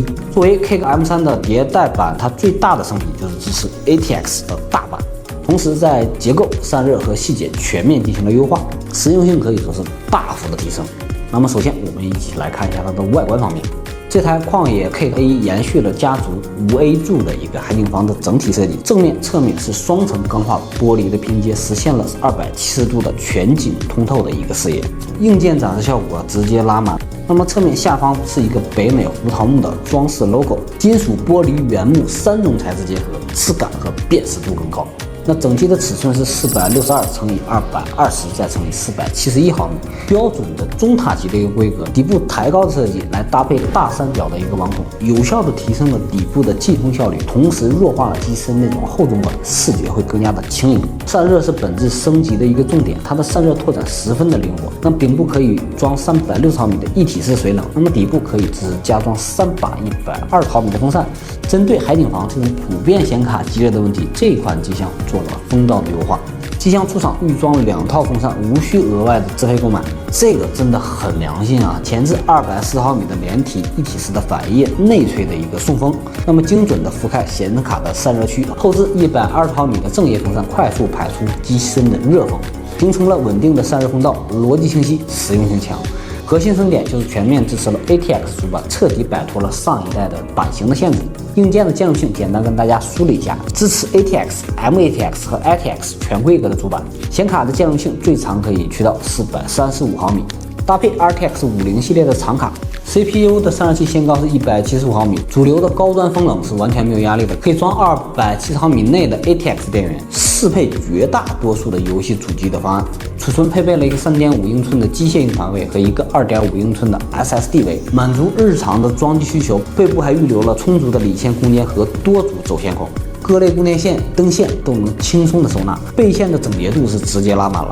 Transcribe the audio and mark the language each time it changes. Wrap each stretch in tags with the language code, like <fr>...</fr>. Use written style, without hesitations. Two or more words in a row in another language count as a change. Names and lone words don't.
<zh>作為 Cake M3 的迭代版，它最大的升级就是支持 ATX 的大版，同時在結構、散熱和細節全面進行了優化，實用性可以說是大幅的提升。那麼首先我們一起來看一下它的外觀方面。这台旷野 Cake-A1 延續了家族 5A 柱的一個海景房的整體設計，正面、側面是雙層鋼化玻璃的拼接，實現了270度的全景通透的一個視野，硬件展示效果直接拉滿。那麼側面下方是一個北美胡桃木的裝飾 logo， 金屬、玻璃、原木3種材質結合，質感和辨識度更高。那整機的尺寸是462乘以220再乘以471毫米，標準的中塔级的一個規格，底部抬高的設計來搭配大三角的一個网孔，有效的提升了底部的进风效率，同时弱化了机身那种厚重感，视觉会更加的轻盈。散热是本质升級的一個重點，它的散热拓展十分的靈活。那頂部可以裝360毫米的一體式水冷，那麼底部可以加裝3把120毫米的風扇。針對海景房這種普遍顯卡積熱的問題，這款機箱做了風道的優化。機箱出廠預裝2套風扇，無需額外的自費購買，這個真的很良心啊！前置240毫米的連體一體式的反葉內吹的一個送風，那麼精準的覆蓋顯卡的散熱區，後置120毫米的正葉風扇，快速排出機身的熱風，形成了穩定的散熱風道，邏輯清晰，實用性強。核心升點就是全面支持了 ATX 主板，徹底擺脫了上一代的版型的限制。硬件的兼容性簡單跟大家梳理一下，支持 ATX、MATX 和 ITX 全規格的主板，顯卡的兼容性最長可以去到435毫米，搭配 RTX 50系列的長卡。CPU 的散熱器限高是175毫米，主流的高端風冷是完全沒有壓力的，可以裝270毫米內的 ATX 電源，適配絕大多數的遊戲主機的方案。儲存配備了一個3.5英寸的機械硬盤位和一個2.5英寸的 SSD 位，滿足日常的裝機需求。背部還預留了充足的理線空間和多組走線口。各類供電線、燈線都能輕鬆的收納，背線的整潔度是直接拉滿了。</zh>